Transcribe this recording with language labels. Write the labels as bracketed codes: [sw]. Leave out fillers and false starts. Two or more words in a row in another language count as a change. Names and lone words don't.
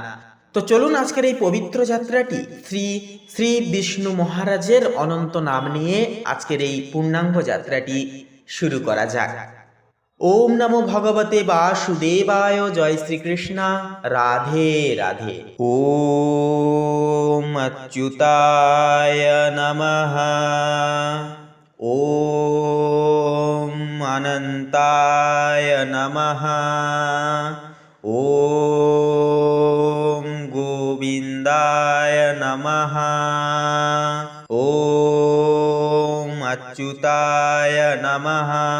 [bn] তো চলুন আজকের এই পবিত্র যাত্রাটি শ্রী শ্রী বিষ্ণু মহারাজের অনন্ত নাম নিয়ে আজকের এই পূর্ণাঙ্গ যাত্রাটি শুরু করা যাক। [sa] ওম নমো ভগবতে বাসুদেবায়। জয় শ্রীকৃষ্ণ। রাধে রাধে। ওম অচ্যুতায় নমঃ। ওম অনন্তায় নমঃ। ওম গোবিন্দায় নমঃ। ওম অচ্যুতায় নমঃ।